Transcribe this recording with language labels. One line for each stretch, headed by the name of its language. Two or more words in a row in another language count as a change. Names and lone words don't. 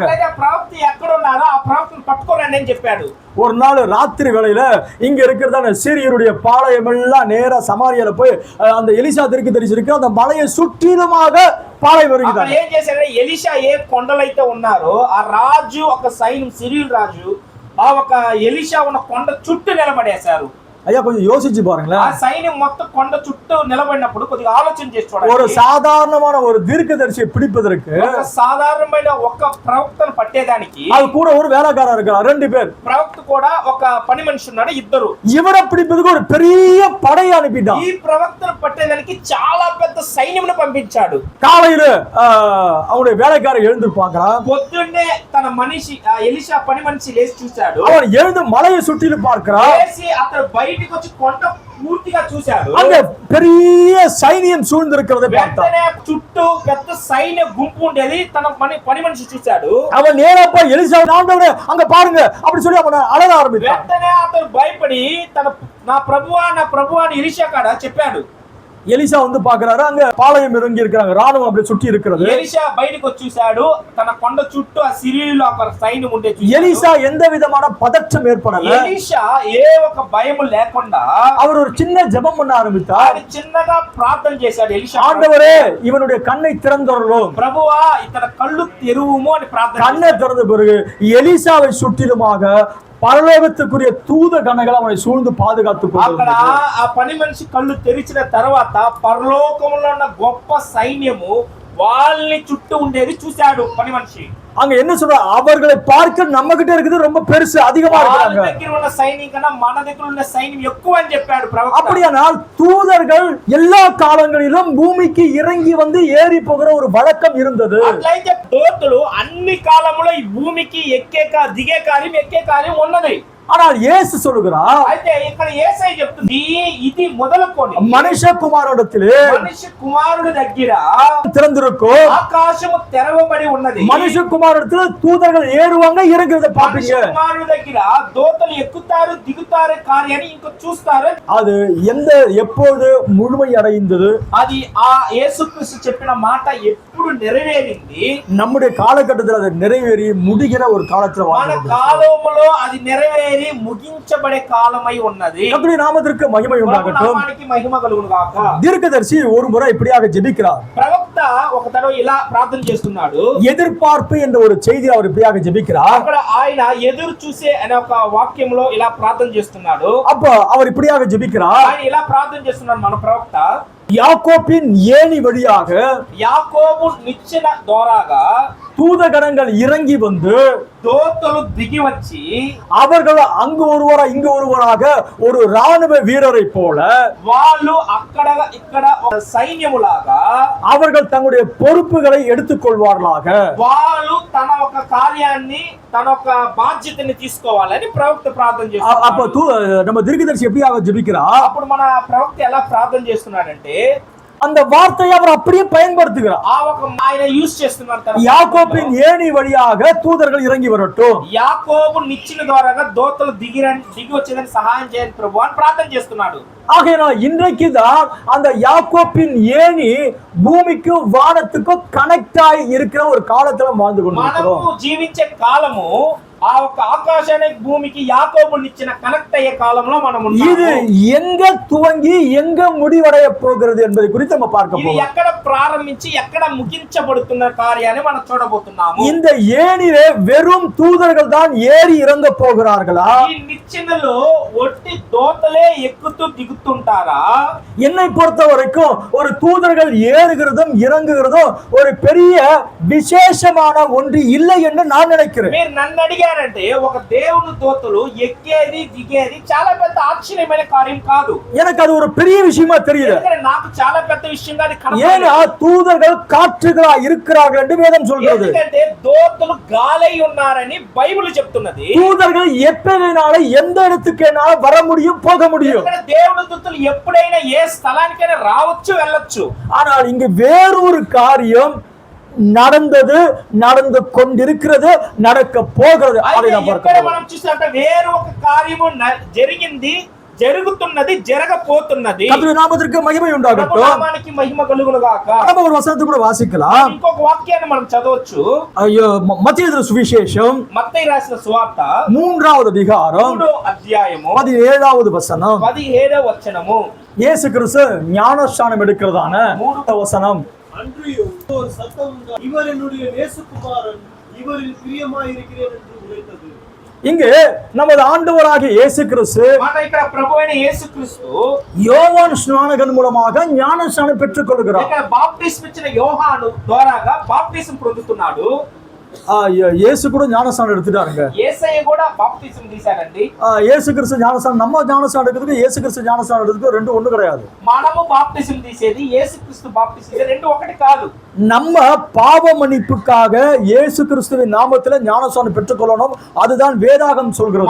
Telugu: అట్లయితే ఆ ప్రవక్త ఎక్కడ ఉన్నారో ఆ ప్రవక్తను పట్టుకోరండి అని చెప్పాడు.
Tamil: ஒரு நாள் ராத்திரி வேளையில இங்க இருக்கிறதான சீரியருடைய பாளையம் எல்லாம் நேரா சமாரியால போய் அந்த எலிசா தீர்க்கதரிசி இருக்கு அந்த மலையை சுற்றிலுமாக பாளையம் வருகிறாங்க.
Telugu: ఏం చేశారంటే ఎలీషా ఏ కొండలైతే ఉన్నారో ఆ రాజు ఒక సైన్యం సిరియల్ రాజు ఆ ఒక ఎలీషా ఉన్న కొండ చుట్టూ నిలబడేశారు.
Tamil: ஐயா கொஞ்சம் யோசிச்சு பாருங்களேன்.
Telugu: ఆ సైన్యం మొత్తం కొండ చుట్టూ నిలబడినప్పుడు కొద్దిగా ఆలోచన చేసి చూడండి.
Tamil: ஒரு சாதாரணமான ஒரு தீர்க்கதரிசியை பிடிப்பதற்கு
Telugu: ఒక సాధారణమైన ఒక ప్రవక్తను పట్టేదానికి
Tamil: அது கூட ஒரு வேலைக்காரன் இருக்கிறார், 2 பேர்.
Telugu: ప్రవక్త కూడా ఒక పని మనిషి ఉన్నాడు, ఇద్దరు.
Tamil: இவரை பிடிப்பதுக்கு ஒரு பெரிய படையை அனுப்பிட்டான்.
Telugu: ఈ ప్రవక్తను పట్టేదానికి చాలా పెద్ద సైన్యంను పంపించాడు.
Tamil: காலையில அவனுடைய வேலைக்காரன் எழுந்து பார்க்கறான்.
Telugu: పొద్దున్నే తన మనిషి ఎలీషా పని మనిషి లేచి చూశాడు.
Tamil: அவன் எழுந்து மலையை சுற்றிலும் பார்க்கறான்.
Telugu: లేచి అతను బయటికి వచ్చి కొండ పూర్తిగా చూశాడు.
Tamil: அங்க பெரிய சைனியம் சூழ்ந்திருக்கிறதை பார்த்தான்.
Telugu: వెంటనే చుట్టూ పెద్ద సైన్య గుంపు ఉండేది తన పని మనిషి చూశాడు.
Tamil: அவன் நேரா போய் எலிசா ஆண்டவரே அங்க பாருங்க அப்படி சொல்லி அவனை அழக ஆரம்பித்தான்.
Telugu: వెంటనే అతను భయపడి నా ప్రభువా అని ఎలీషా కాడ చెప్పాడు.
Tamil: எலிசா வந்து பாக்குறாரு, அங்க பாளையம் இறங்கி இருக்காங்க, ராணுவம் அப்படி சுற்றி இருக்கிறது.
Telugu: ఎలీషా బయటికి వచ్చి చూశాడు, తన కొండ చుట్టూ ఆ సిరియలో ఒక సైన్యం ఉండే చూశాడు.
Tamil: எலிசா எந்த விதமான பதற்றம் ஏற்படல.
Telugu: ఎలీషా ఏ ఒక భయం లేకుండా
Tamil: அவர் ஒரு சின்ன ஜெபம் பண்ண ஆரம்பித்தார்.
Telugu: ఆయన చిన్నగా ప్రార్థన చేశాడు. ఎలీషా,
Tamil: ஆண்டவரே இவனுடைய கண்ணை திறந்தருளும்,
Telugu: ప్రభువా ఇతర కళ్ళు తెరువుము అని ప్రార్థన
Tamil: கண்ணை திறந்த பிறகு எலிசாவை சுற்றிலுமாக పరలోకத்துக்குரிய தூத గణங்கள் அவனை సూழ்ந்து பாதுகாத்துக்
Telugu: అక్కడ
Tamil: கொண்டிருந்தது.
Telugu: ఆ పని మనిషి కళ్ళు తెరిచిన తర్వాత పరలోకములో ఉన్న గొప్ప సైన్యము వాళ్ళని చుట్టూ ఉండేది చూశాడు పని మనిషి.
Tamil: அங்க என்ன சொல்ற, அவர்களை பார்க்க நம்ம கிட்ட இருக்குது ரொம்ப பெருசு, அதிகமா இருக்காங்க.
Telugu: దగ్గర ఉన్న సైన్యం కన్నా మన దగ్గర ఉన్న సైన్యం ఎక్కువ అని చెప్పాడు ప్రవక్త.
Tamil: அப்படியானால் தூதர்கள் எல்லா காலங்களிலும் பூமிக்கு இறங்கி வந்து ஏறி போகிற ஒரு வழக்கம் இருந்தது.
Telugu: అట్లయితే దూతలు అన్ని కాలంలో ఈ భూమికి దిగే కార్యం ఎక్కే కార్యం ఉన్నది.
Tamil: ஆனால் இயேசு சொல்லுகிறார்,
Telugu: అయితే ఇక్కడ యేసయ్య చెప్తుంది, ఇది మొదలుకొని
Tamil: மனுஷகுமாரனிடத்திலே
Telugu: మనిషి కుమారుడి దగ్గర
Tamil: திறந்திருக்கும்,
Telugu: ఆకాశము తెరవబడి ఉన్నది.
Tamil: மனுஷகுமாரனிடத்துல தூதர்கள் ஏறுவாங்க இறங்குறத பாப்பீங்க.
Telugu: మనిషి కుమారుడి దగ్గర దూతలు ఎక్కుతారు దిగుతారు కార్యాన్ని ఇంకా చూస్తారు.
Tamil: அது எந்த எப்போது முழுமை அடைந்தது?
Telugu: అది ఆ యేసుక్రీస్తు చెప్పిన మాట ఎప్పుడు నెరవేరింది?
Tamil: நம்முடைய காலகட்டத்தில் அது நிறைவேறி முடிகிற ஒரு காலத்துல
Telugu: మన
Tamil: வாழ்கிறோம்.
Telugu: కాలంలో అది నెరవేరి ఏది ముగించబడే కాలమై ఉన్నది.
Tamil: கர்த்தருடைய நாமத்திற்கு மகிமை
Telugu: ప్రభు
Tamil: உண்டாகட்டும்.
Telugu: నామానికి మహిమ కలుగును గాక.
Tamil: தீர்க்கதரிசி ஒரு முறை இப்படியாக ஜெபிக்கிறார்.
Telugu: ప్రవక్త ఒక తడవ ఇలా ప్రార్థన చేస్తున్నాడు.
Tamil: எதிர்பார்ப்பு என்ற ஒரு செய்தி அவர் இப்படியாக ஜெபிக்கிறார்.
Telugu: అక్కడ ఆయన ఎదురు చూసే అనే ఒక వాక్యంలో ఇలా ప్రార్థన చేస్తున్నాడు.
Tamil: அப்ப அவர் இப்படியாக ஜெபிக்கிறார்.
Telugu: ఆయన ఇలా ప్రార్థన చేస్తున్నాడు మన ప్రవక్త.
Tamil: யாக்கோபின் ஏணி வழியாக
Telugu: యాకోబు నిచ్చెన ద్వారాగా
Tamil: தூதகணங்கள் இறங்கி வந்து
Telugu: దోతలు దిగి వచ్చి
Tamil: அவர்கள் அங்கு ஒருவரா இங்கு ஒருவராக ஒரு ராணுவ வீரரை போல
Telugu: వాళ్ళు అక్కడ ఇక్కడ ఒక సైన్యములాగా
Tamil: அவர்கள் தங்களுடைய பொறுப்புகளை எடுத்துக்கொள்வார்களாக
Telugu: వాళ్ళు తన ఒక కార్యాన్ని తన ఒక బాధ్యతని తీసుకోవాలని ప్రవక్త ప్రార్థన
Tamil: அப்ப
Telugu: చేస్తున్నాడు.
Tamil: நம்ம தீர்க்கதரிசி எப்படியாக ஜெபிக்கிறார்?
Telugu: అప్పుడు మన ప్రవక్త ఎలా ప్రార్థన చేస్తున్నాడంటే
Tamil: அந்த வார்த்தையை அவர் அப்படியே பயன்படுத்துகிறார்.
Telugu: ఆ ఒక ఆయన యూస్ చేస్తున్నారు తన
Tamil: யாக்கோபின் ஏணி வழியாக தூதர்கள் இறங்கி வரட்டும்.
Telugu: యాకోబు నిచ్చెన ద్వారాగా దోతలు దిగి వచ్చేదని సహాయం చేయండి ప్రభు అని ప్రార్థన చేస్తున్నాడు.
Tamil: ஆகையினால் இன்றைக்கு தான் அந்த யாக்கோபின் ஏணி பூமிக்கும் வானத்துக்கும் கனெக்ட் ஆகி இருக்கிற ஒரு காலத்துல வாழ்ந்து கொண்டிருக்கிறோம்.
Telugu: మనము జీవించే కాలము ఆ ఒక ఆకాశానికి భూమికి యాకోబునిచ్చిన కనెక్ట్ అయ్యే కాలంలో మనం
Tamil: இது எங்க துவங்கி எங்க முடிவடைய போகிறது என்பதை குறித்து நம்ம பார்க்க
Telugu: ఇది
Tamil: போறோம்.
Telugu: ఎక్కడ ప్రారంభించి ఎక్కడ ముగించబడుతున్న కార్యాన్ని మనం చూడబోతున్నాము.
Tamil: இந்த ஏணிலே வெறும் தூதர்கள் தான் ஏறி இறங்க போகிறார்களா?
Telugu: ఈ నిచ్చెనలో ఒట్టి దోతలే ఎక్కుతూ దిగుతుంటారా?
Tamil: என்னை பொறுத்த வரைக்கும் ஒரு தூதர்கள் ஏறுகிறதும் இறங்குகிறதும் ஒரு பெரிய விசேஷமான ஒன்று இல்லை என்று நான் நினைக்கிறேன்.
Telugu: మీరు నన్ను అడిగారంటే ఒక దేవుని దోతలు ఎక్కేది దిగేది చాలా పెద్ద ఆశ్చర్యమైన కార్యం కాదు.
Tamil: எனக்கு அது ஒரு பெரிய விஷயமா தெரியுது.
Telugu: ఎందుకంటే నాకు చాలా పెద్ద విషయంగా అది
Tamil: ஏன்னா தூதர்கள் காற்றுகளா இருக்கிறார்கள் என்று வேதம் சொல்கிறது.
Telugu: ఎందుకంటే దోతలు గాలై ఉన్నారని బైబిల్ చెప్తున్నది.
Tamil: தூதர்கள் எப்பவேனாலும் எந்த இடத்துக்கேனாலும் வர முடியும், போக முடியும்.
Telugu: దేవుని దూతలు ఎప్పుడైనా ఏ స్థలానికైనా రావచ్చు, వెళ్ళొచ్చు.
Tamil: ஆனால் இங்கு வேறொரு காரியம் நடந்தது, நடந்து கொண்டிருக்கிறது, நடக்க போகிறது. அதை நாம்
Telugu: ఇక్కడ
Tamil: பார்க்கிறோம்.
Telugu: మనం చూసినట్టే వేరే ఒక కార్యము జరిగింది, జరుగుతున్నది, జరగబోతున్నది.
Tamil: கர்த்தருடைய நாமத்திற்கு மகிமை உண்டாகட்டும்.
Telugu: నామానికి మహిమ కలుగును గాక.
Tamil: நம்ம ஒரு வசனத்தை கூட வாசிக்கலாம்.
Telugu: ఇంకొక వాక్యాన్ని మనం చదవచ్చు.
Tamil: ஐயோ, மத்தேயு சுவிசேஷம்
Telugu: మత్తయి రాసిన సువార్త
Tamil: 3வது அதிகாரம்
Telugu: 3వ అధ్యాయము
Tamil: 17வது వசனம்.
Telugu: 17వ వచనము.
Tamil: இயேசு கிறிஸ்து ஞானஸ்நானம் எடுக்கிறதான 3வது வசனம். அன்றியும் ஒரு சத்தம் உண்டாய், இவர் என்னுடைய நேசகுமாரன், இவரில் பிரியமாயிருக்கிறேன் என்று உரைத்தது. இங்கு நமது ஆண்டவராகிய இயேசு கிறிஸ்து
Telugu: మాట ఇక్కడ ప్రభువైన యేసుక్రీస్తు
Tamil: யோவான் ஸ்நானகன் மூலமாக ஞானஸ்நானம் பெற்றுக் கொள்கிறார்.
Telugu: ఇక్కడ బాప్టిస్మ ఇచ్చిన యోహాను ద్వారాగా బాప్టిజం పొందుతున్నాడు.
Tamil: இயேசு கூட ஞானஸ்நானம் எடுத்துட்டாருங்க.
Telugu: యేసయ్య కూడా బాప్టిజం తీశారండి.
Tamil: இயேசு கிறிஸ்து ஞானஸ்நானம், நம்ம ஞானஸ்நானம் எடுக்கிறதுக்கு இயேசு கிறிஸ்து ஞானஸ்நானம் எடுக்கிறதுக்கு ரெண்டு ஒண்ணு கிடையாது.
Telugu: మనము బాప్టిజం తీసేది, యేసుక్రీస్తు బాప్టిజం తీసేది రెండు ఒకటి కాదు.
Tamil: நம்ம பாவ மன்னிப்புக்காக இயேசு கிறிஸ்துவின் நாமத்திலே ஞானஸ்நானம் பெற்றுக்கொள்ளணும். அதுதான் வேதாகம் சொல்கிறது.